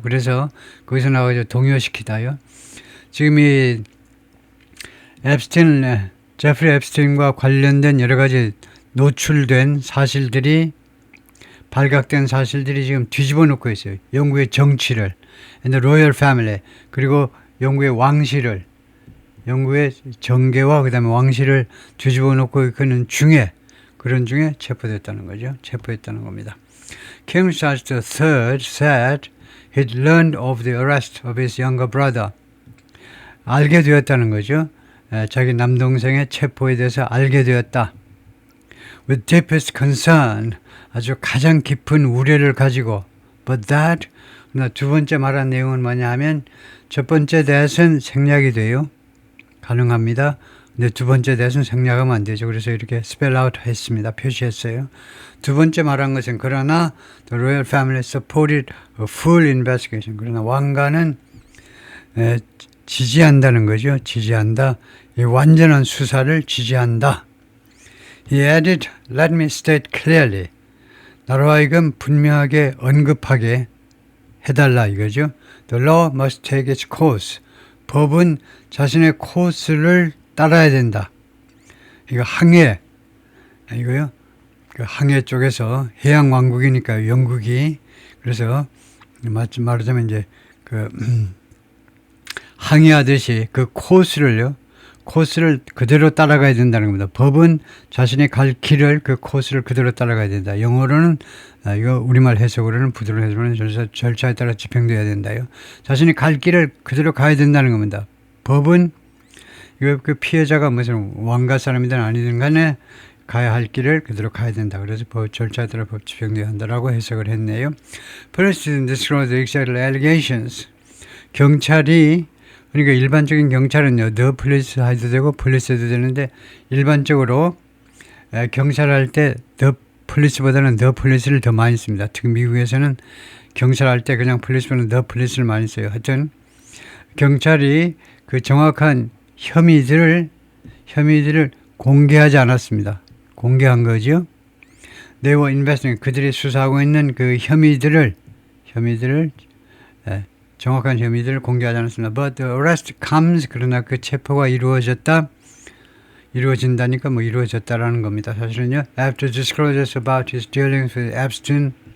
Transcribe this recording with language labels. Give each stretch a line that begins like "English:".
Korean: 그래서 거기서 나와서 동요시키다요. 지금 이 제프리 앱스틴과 관련된 여러 가지 노출된 사실들이 발각된 사실들이 지금 뒤집어 놓고 있어요. 영국의 정치를,
English: and the royal family,
Korean: 그리고 영국의 왕실을, 영국의 정계와 그 다음에 왕실을 뒤집어 놓고 있는 그런 중에 체포됐다는 거죠. 체포했다는 겁니다.
English: King Charles III said he'd learned of the arrest of his younger brother.
Korean: 알게 되었다는 거죠. 자기 남동생의 체포에 대해서 알게 되었다.
English: With deepest concern,
Korean: 아주 가장 깊은 우려를 가지고,
English: but that,
Korean: 두 번째 말한 내용은 뭐냐 하면, 첫 번째 대해서는 생략이 돼요. 가능합니다. 근데 두 번째 대해서는 생략하면 안 되죠. 그래서 이렇게
English: spell out
Korean: 했습니다. 표시했어요. 두 번째 말한 것은, 그러나,
English: the royal family supported a full investigation.
Korean: 그러나 왕가는 지지한다는 거죠. 지지한다. 이 완전한 수사를 지지한다.
English: He added, let me state clearly.
Korean: 나로 하여금 분명하게 언급하게 해달라 이거죠.
English: The law must take its course.
Korean: 법은 자신의 코스를 따라야 된다. 이거 항해. 이거요. 그 항해 쪽에서 해양 왕국이니까 영국이. 그래서 말하자면 이제 항해하듯이 그 코스를 그대로 따라가야 된다는 겁니다. 법은 자신이 갈 길을 그 코스를 그대로 따라가야 된다. 영어로는 이거 우리말 해석으로는 부드러운 해석으로는 절차에 따라 집행돼야 된다요. 자신이 갈 길을 그대로 가야 된다는 겁니다. 법은 이거 그 피해자가 무슨 왕가 사람이든 아니든 간에 가야 할 길을 그대로 가야 된다. 그래서 절차에 따라 법 집행돼야 한다라고 해석을 했네요.
English: Police disclosed the exact allegations.
Korean: 경찰이 그러니까 일반적인 경찰은요, the police 해도 되고 police 해도 되는데 일반적으로 경찰 할 때 the police보다는 the police를 더 많이 씁니다. 특히 미국에서는 경찰 할 때 그냥 police보다는 the police를 많이 써요. 하여튼 경찰이 그 정확한 혐의들을 공개하지 않았습니다. 공개한 거죠.
English: They were investigating.
Korean: 그들이 수사하고 있는 그 혐의들을 정확한 혐의들을 공개하지 않았습니다.
English: But the arrest comes.
Korean: 그러나 그 체포가 이루어진다니까 뭐 이루어졌다라는 겁니다. 사실은요.
English: After disclosures about his dealings with Epstein.